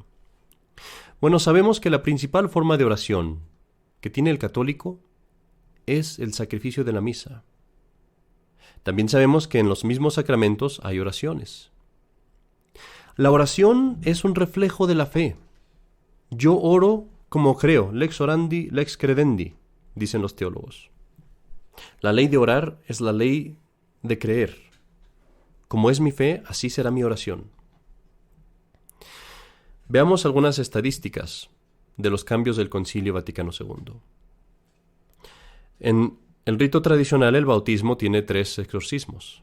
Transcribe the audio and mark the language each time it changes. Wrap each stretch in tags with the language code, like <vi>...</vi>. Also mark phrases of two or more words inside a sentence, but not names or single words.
<es>Bueno, sabemos que la principal forma de oración que tiene el católico es el sacrificio de la misa. También sabemos que en los mismos sacramentos hay oraciones. La oración es un reflejo de la fe. Yo oro como creo,</es> <la>lex orandi, lex credendi,</la> <es>dicen los teólogos. La ley de orar es la ley de creer. Como es mi fe, así será mi oración. Veamos algunas estadísticas de los cambios del Concilio Vaticano II. En el rito tradicional, el bautismo tiene 3 exorcismos.</es>